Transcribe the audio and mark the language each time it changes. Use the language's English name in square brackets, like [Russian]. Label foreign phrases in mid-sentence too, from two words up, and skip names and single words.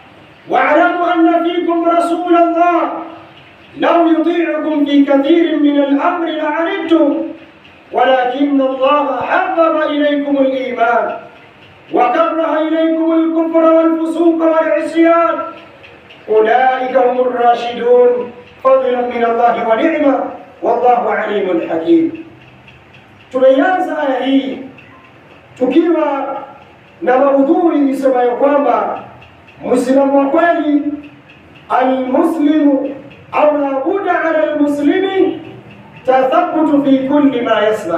[Arabic] لو يطيعكم في كثير من الأمر لعنتم ولكن الله حبب إليكم الإيمان وكره إليكم الكفر والفسوق والعصيان أولئك هم الراشدون فضلا من الله ونعمة والله عليم حكيم. [Swahili] Tumeanza aya hii tukiwa na maudhui isemayo kwamba Muislamu wa kweli, almuslimu au [Arabic] لا بد على المسلم تثبت في كل ما يسمع.